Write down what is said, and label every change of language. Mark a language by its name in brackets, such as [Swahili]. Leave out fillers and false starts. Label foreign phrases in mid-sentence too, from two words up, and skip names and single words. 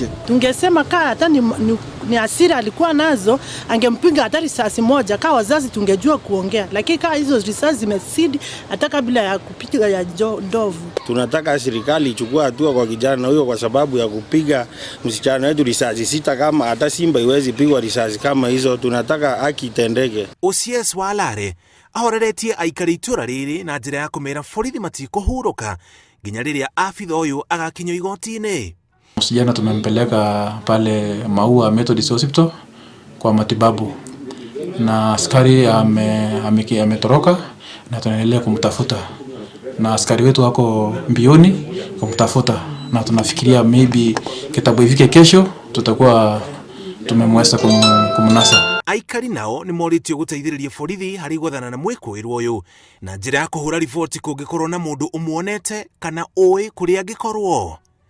[Swahili] Tungesema hata ni hasira alikuwa nazo, angempiga hata risasi moja, kwa wazazi tungejua kuongea, lakini kama hizo risasi zimesidi hata kabla ya kupiga ya ndovu. Tunataka serikali ichukue hatua kwa kijana huyo kwa sababu ya kupiga msichana wetu risasi 6, kama hata simba iwezi pigwa risasi kama hizo. Tunataka haki itendeke. [Kikuyu] OCS wa Lare ahoreretie aikari itũra rĩrĩ na njĩra ya kũmera borithi matikũhurũka nginya rĩrĩa abitha ũyũ agakinywo igoti-inĩ. [Swahili] Msichana tumempeleka pale Maua Methodist Hospital kwa matibabu, na askari ametoroka na tunaendelea kumtafuta, na askari wetu wako mbioni kumtafuta, na tunafikiria maybe kitabu ifike kesho tutakuwa tumemweza kumnasa. [Kikuyu] Aikari nao nĩ moritio gũteithĩrĩria borithi harĩ gwathana na mwĩkũĩrwo ũyũ na njĩra ya kũhũra riboti kũngĩkorwo na mũndũ ũmuonete kana ũĩ kũrĩa angĩkorwo.